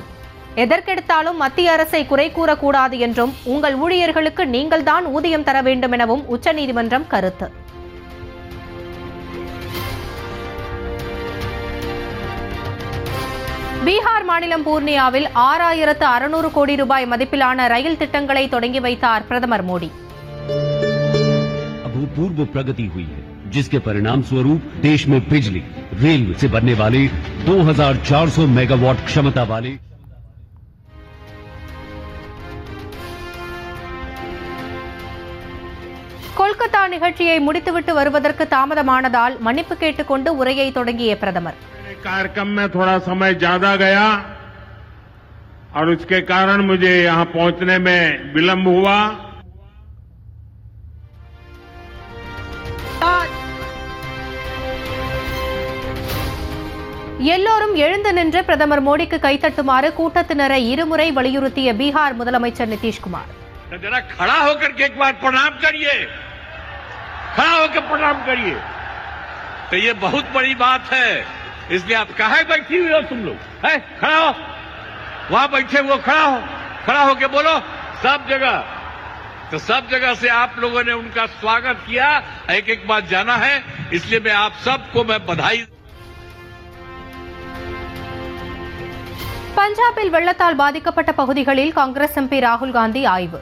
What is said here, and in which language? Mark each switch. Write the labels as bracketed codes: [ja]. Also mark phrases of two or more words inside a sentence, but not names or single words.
[ta] எதற்கெடுத்தாலும் மத்திய அரசை குறை கூறக்கூடாது என்றும் உங்கள் ஊழியர்களுக்கு நீங்கள்தான் ஊதியம் தர வேண்டும் எனவும் உச்சநீதிமன்றம் கருத்து. பீகார் மாநிலம் பூர்ணியாவில் 6600 கோடி ரூபாய் மதிப்பிலான ரயில் திட்டங்களை தொடங்கி வைத்தார் பிரதமர் மோடி. [hi] अभूतपूर्व प्रगति हुई है, जिसके परिणाम स्वरूप देश में बिजली, रेलवे से बनने वाले 2400 मेगावाट क्षमता वाले [ta] கொல்கத்தா நிகழ்ச்சியை முடித்துவிட்டு வருவதற்கு தாமதமானதால் மன்னிப்பு கேட்டுக்கொண்டு உரையை தொடங்கிய பிரதமர். [hi] कार्यक्रम में थोड़ा समय ज्यादा गया और उसके कारण मुझे यहां पहुंचने में विलंब हुआ. [ta] எல்லோரும் எழுந்து நின்று பிரதமர் மோடிக்கு கைத்தட்டுமாறு கூட்டத்தினரை இருமுறை வலியுறுத்திய பீகார் முதலமைச்சர் நிதிஷ்குமார். [hi] जरा खड़ा होकर के एक बार प्रणाम करिए, खड़ा होकर प्रणाम करिए. तो ये बहुत बड़ी बात है, इसलिए आप कहाँ बैठी हुई हो तुम लोग? है खड़ा हो, वहां बैठे हुए खड़ा होके बोलो सब जगह. तो सब जगह से आप लोगों ने उनका स्वागत किया. एक एक बार जाना है, इसलिए मैं आप सबको मैं बधाई. [ta] பஞ்சாபில் வெள்ளத்தால் பாதிக்கப்பட்ட பகுதிகளில் காங்கிரஸ் எம்பி ராகுல் காந்தி ஆய்வு.